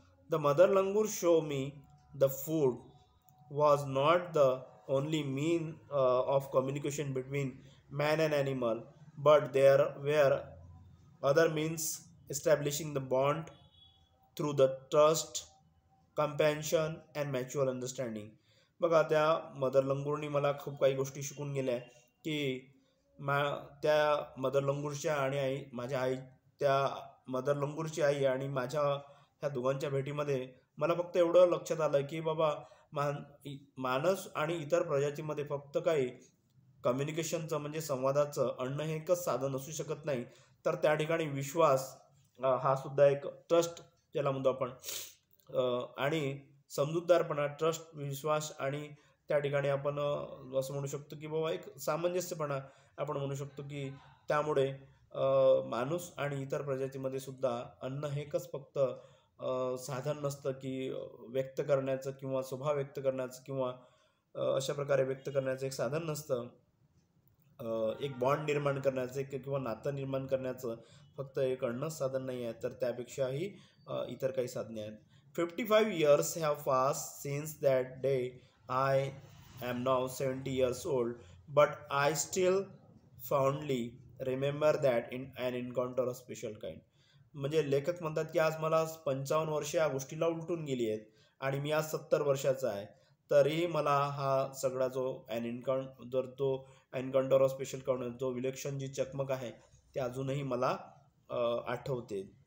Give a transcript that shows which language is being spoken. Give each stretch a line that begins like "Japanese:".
English: The mother langur show me the food was not the only mean of communication between man and animal, but there were other means establishing the bond through the trust, compassion and mutual understanding.
Marathi: बघा त्या mother लंगूरनी मला खूप काही गोष्टी शिकून गेल्या की त्या मदर लंगूरच्या आणि आई माझ्या आई त्या मदर लंगूरची आई आणि माझ्या ह्या दोघांच्या भेटीमध्ये मला फक्त एवढं लक्षात आलं की बाबा माणूस आणि इतर प्रजातीमध्ये फक्त काही कम्युनिकेशनचं म्हणजे संवादाचं अन्न हे एकच साधन असू शकत नाही, तर त्या ठिकाणी विश्वास हा सुद्धा एक ट्रस्ट ज्याला म्हणतो आपण आणि समजूतदारपणा, ट्रस्ट, विश्वास आणि त्या ठिकाणी आपण असं म्हणू शकतो की बाबा एक सामंजस्यपणा आपण म्हणू शकतो की त्यामुळे माणूस आणि इतर प्रजातीमध्ये सुद्धा अन्न हे एकच फक्त साधन नसतं की व्यक्त करण्याचं किंवा स्वभाव व्यक्त करण्याचं किंवा अशा प्रकारे व्यक्त करण्याचं एक साधन नसतं. एक बॉन्ड निर्माण करण्याचं एक किंवा नातं निर्माण करण्याचं फक्त एक अन्न साधन नाही आहे, तर त्यापेक्षाही इतर काही साधने आहेत.
English: 55 years have passed since that day. I am now 70 years old, but I still fondly remember that in an encounter of special kind.
Marathi: म्हणजे लेखक म्हणतात की आज मला 55 वर्ष या गोष्टीला उलटून गेली आहेत आणि मी आज 70 वर्षाचा आहे, तरीही मला हा सगळा जो एन्काउंटर तो
English: encounter of special counter
Marathi: जो विलक्षण जी चकमक आहे ते अजूनही मला आठवते.